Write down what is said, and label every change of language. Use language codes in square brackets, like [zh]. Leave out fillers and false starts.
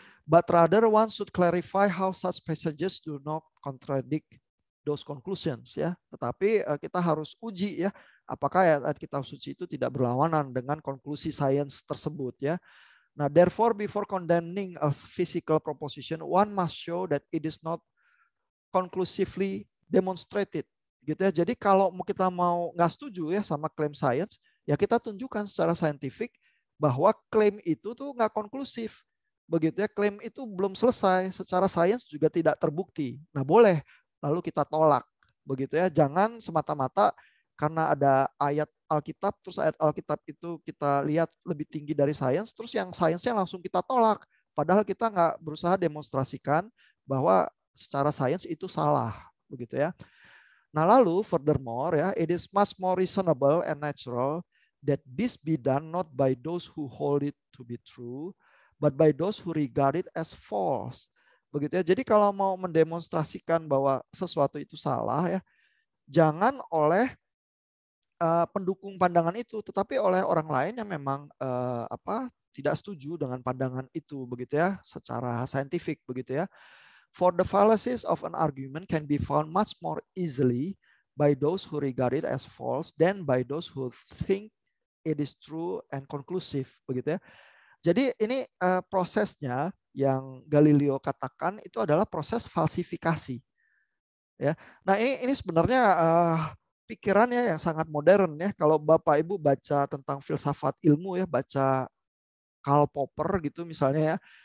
[en] but rather one should clarify how such passages do not contradict those conclusions ya. [id] Tetapi kita harus uji ya, apakah ayat kitab suci itu tidak berlawanan dengan konklusi sains tersebut ya. [en] Nah, therefore before condemning a physical proposition, one must show that it is not conclusively demonstrated [id] gitu ya. Jadi kalau kita mau nggak setuju ya sama klaim sains, ya kita tunjukkan secara saintifik bahwa klaim itu tuh nggak konklusif. Begitu ya, klaim itu belum selesai, secara sains juga tidak terbukti. Nah, boleh lalu kita tolak. Begitu ya, jangan semata-mata karena ada ayat Alkitab, terus ayat Alkitab itu kita lihat lebih tinggi dari sains, terus yang sainsnya langsung kita tolak. Padahal kita nggak berusaha demonstrasikan bahwa secara sains itu salah. Begitu ya. Nah lalu [en] furthermore ya, it is much more reasonable and natural that this be done not by those who hold it to be true, but by those who regard it as false. [id] Begitu ya. Jadi kalau mau mendemonstrasikan bahwa sesuatu itu salah ya, jangan oleh pendukung pandangan itu, tetapi oleh orang lain yang memang tidak setuju dengan pandangan itu, begitu ya, secara saintifik, begitu ya. [en] For the fallacies of an argument can be found much more easily by those who regard it as false than by those who think it is true and conclusive, [id] begitu ya. Jadi ini prosesnya yang Galileo katakan itu adalah proses falsifikasi. Ya. Nah ini sebenarnya pikirannya yang sangat modern ya. Kalau Bapak Ibu baca tentang filsafat ilmu ya, baca Karl Popper gitu misalnya ya.